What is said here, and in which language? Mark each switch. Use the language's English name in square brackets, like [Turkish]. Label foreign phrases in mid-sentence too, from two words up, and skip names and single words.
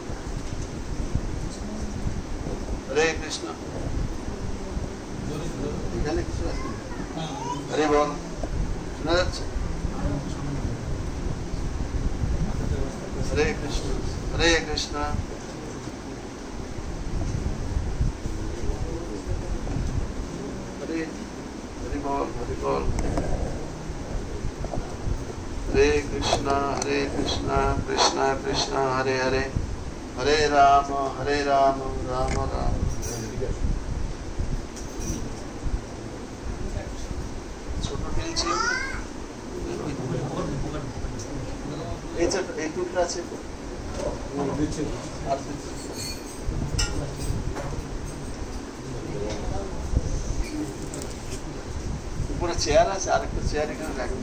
[Bangla] Hare Krishna. এখানে কিছু আছে? হরে বল, শোনা যাচ্ছে? হরে কৃষ্ণ, হরে কৃষ্ণ। হরে হরে বল, হরে বল। हरे कृष्णा कृष्णा कृष्णा हरे हरे, हरे राम राम राम। ছোট ফেলছি এই টুকটা আছে আর উপরে চেয়ার আছে, আরেকটা চেয়ার এখানে রাখবেন।